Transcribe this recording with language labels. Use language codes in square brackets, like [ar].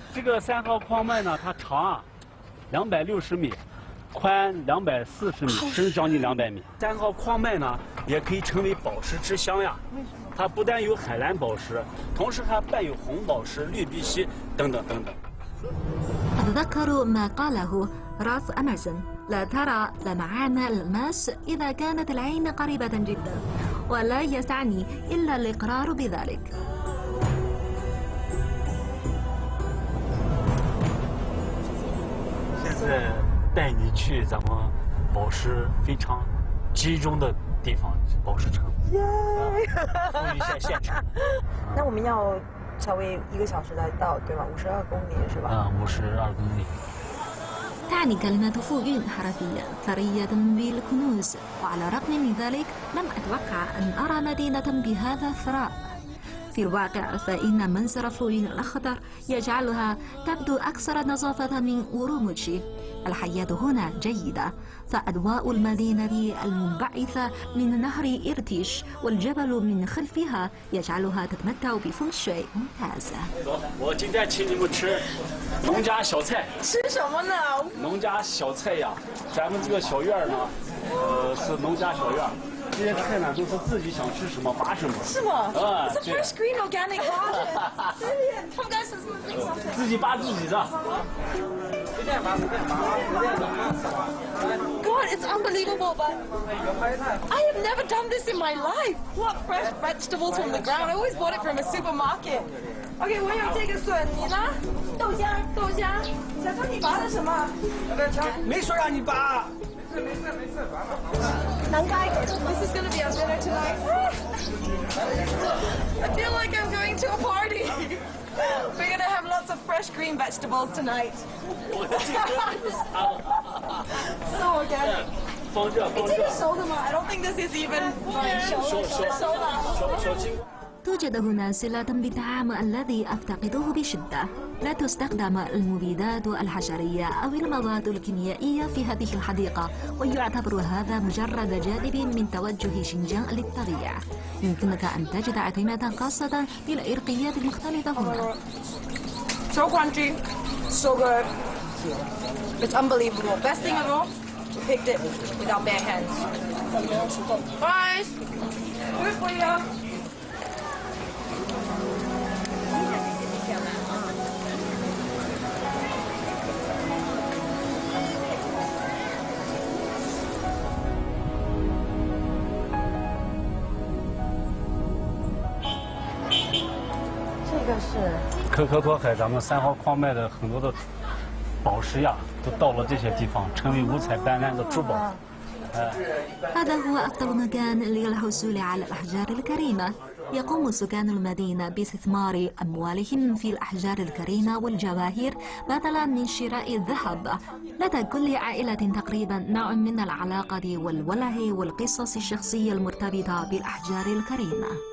[zh] 这个3号矿脉呢，它长啊260米，宽240米，深将近200米。 3号矿脉呢，也可以称为宝石之乡呀。它不但有海蓝宝石，同时还伴有红宝石、绿碧玺等等等等。 [ar] أتذكر ما قاله راث أمازون: لا ترى لمعان الماس إذا كانت العين قريبة جدا، ولا يسعني إلا الإقرار بذلك. [zh] 现在带你去咱们宝石非常集中的地方，宝石城。服务一下现场。那我们要稍微1个小时来到，对吧？52公里是吧？52公里。 [ar] تعني كلمة فويون حرفيا ثرية بالكنوز، وعلى الرغم من ذلك لم أتوقع أن أرى مدينة بهذا الثراء. في الواقع فإن منظر فويون الأخضر يجعلها تبدو أكثر نظافة من أوروموتشي. الحياة هنا جيدة، فأضواء المدينة المنبعثة من نهر إرتيش والجبل من خلفها يجعلها تتمتع بفeng shui ممتازة. [zh] 我今天请你们吃农家小菜。吃什么呢？农家小菜呀，咱们这个小院呢，是农家小院。这些菜呢都是自己想吃什么拔什么，是吗？啊， [en] It's a fresh green organic garden. [zh] 他们家是自己拔自己的。 [en] God, it's unbelievable, but I have never done this in my life. Pluck fresh vegetables from the ground. I always bought it from a supermarket. [zh] OK， 我有这个笋，你呢？豆浆，豆浆。小周，你拔的什么？没说让你拔。南瓜。 [en] This is going to be our dinner tonight. I feel like I'm going to a party. We're going to have lots of fresh green vegetables tonight. So organic. [zh] 这个熟的吗？ [en] I don't think this is even [zh] 熟的。 [ar] توجد هنا صلة بالطعام الذي أفتقده بشدة. لا تستخدم المبيدات الحشرية أو المواد الكيميائية في هذه الحديقة، ويعتبر هذا مجرد جانب من توجه شينجيانغ للطبيعة. يمكنك أن تجد أطعمة خاصة بالعرقيات المختلفة هنا. [en] So crunchy, so good. It's unbelievable. Best thing of all, we picked it with our bare hands. Guys, good for you. [zh] 这个是可可托海，咱们3号矿脉的很多的宝石呀，都到了这些地方，成为五彩斑斓的珠宝。 [ar] هذا هو أفضل مكان للحصول على الأحجار الكريمة. يقوم سكان المدينة باستثمار أموالهم في الأحجار الكريمة والجواهر بدلا من شراء الذهب. لدى كل عائلة تقريبا نوع من العلاقة والوله والقصص الشخصية المرتبطة بالأحجار الكريمة.